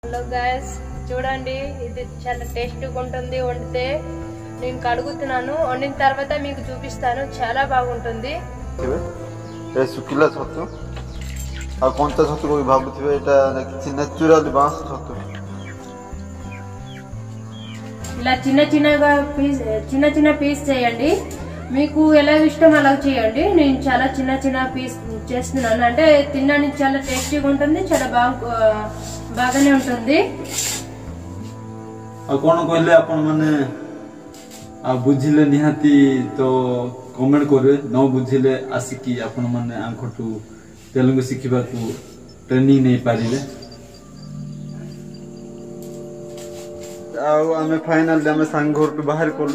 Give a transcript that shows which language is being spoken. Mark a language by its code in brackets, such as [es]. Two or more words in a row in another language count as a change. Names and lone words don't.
[te] హలో గైస్, చూడండి ఇది చాలా టేస్టీగా ఉంటుంది. వండితే నేను కడుగుతున్నాను, వండిన తర్వాత మీకు చూపిస్తాను. చాలా బాగుంటుంది. [or] ଶୁଖିଲା ଛତୁ ଆଉ କଞ୍ଚା ଛତୁ ବି ଭାବୁଥିବେ ଏଇଟା କିଛି ନ୍ୟାଚୁରାଲି ବାଁଶ ଛତୁ। [te] ఇలా చిన్న చిన్న పీస్ చేయండి. మీకు ఎలా ఇష్టం అలా చేయండి. నేను చాలా చిన్న చిన్న పీస్ చేస్తున్నాను, అంటే తినడానికి చాలా టేస్టీగా ఉంటుంది, చాలా బాగానే ఉంటుంది। [or] ଆଉ କଣ କହିଲେ ଆପଣ ମାନେ ବୁଝିଲେ ନିହାତି ତ କମେଣ୍ଟ କରିବେ, ନ ବୁଝିଲେ ଆସିକି ଆପଣ ମାନେ ଆଙ୍କଠୁ ତେଲୁଗୁ ଶିଖିବାକୁ ଟ୍ରେନିଂ ନେଇପାରିବେ। ଆଉ ଆମେ ଫାଇନାଲି ଆମେ ସାଙ୍ଗ ଘରଠୁ ବାହାରି ପଡ଼ିଲୁ।